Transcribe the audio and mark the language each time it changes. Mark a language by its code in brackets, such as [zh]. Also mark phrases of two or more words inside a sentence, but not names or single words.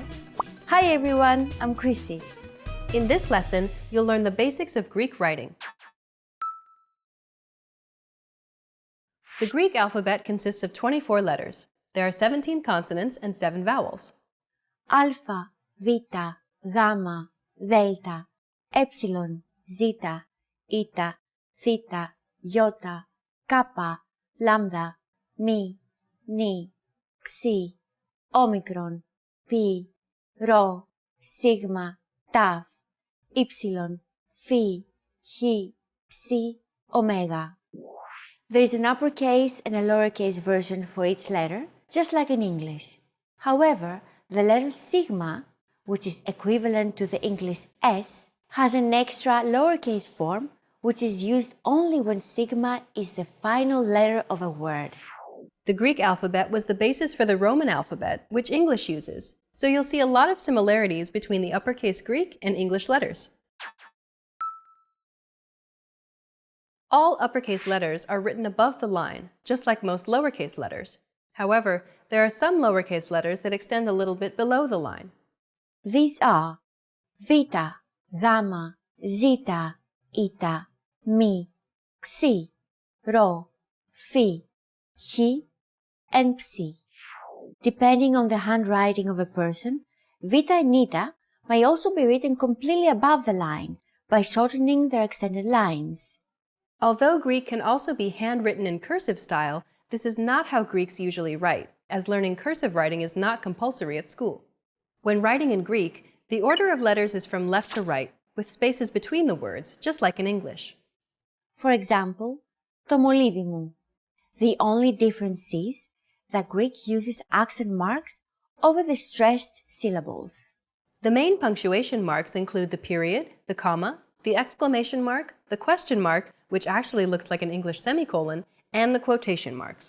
[en] Hi everyone, I'm Chrissy. In this lesson, you'll learn the basics of Greek writing. The Greek alphabet consists of 24 letters. There are 17 consonants and 7 vowels. Alpha, [el] Β, Γ, Δέλτα, Έψιλον, Ζ, Ήτα, Θήτα, Ιώτα, Κάπα, Λάμδα, Μη, Νη, Ξι, Όμικρον, Πι, Ρο, Σίγμα, Ταφ, Ήψιλον, Φι, Χ, Ψι, Ωμέγα. [en] There is an uppercase and a lowercase version for each letter, just like in English. However, the letter sigma, which is equivalent to the English S, has an extra lowercase form, which is used only when sigma is the final letter of a word. The Greek alphabet was the basis for the Roman alphabet, which English uses, so you'll see a lot of similarities between the uppercase Greek and English letters. All uppercase letters are written above the line, just like most lowercase letters. However, there are some lowercase letters that extend a little bit below the line. These are [el] Β, Γ, Ζ, Ήτα, Μη, Ξι, Ρο, Φι, Χ, [en] and Ψι. Depending on the handwriting of a person, Β and Ήτα may also be written completely above the line by shortening their extended lines. Although Greek can also be handwritten in cursive style, this is not how Greeks usually write, as learning cursive writing is not compulsory at school. When writing in Greek, the order of letters is from left to right, with spaces between the words, just like in English. For example, [el] το μολύβι μου. [en] The only difference is that Greek uses accent marks over the stressed syllables. The main punctuation marks include the period, the comma, the exclamation mark, the question mark, which actually looks like an English semicolon, and the quotation marks.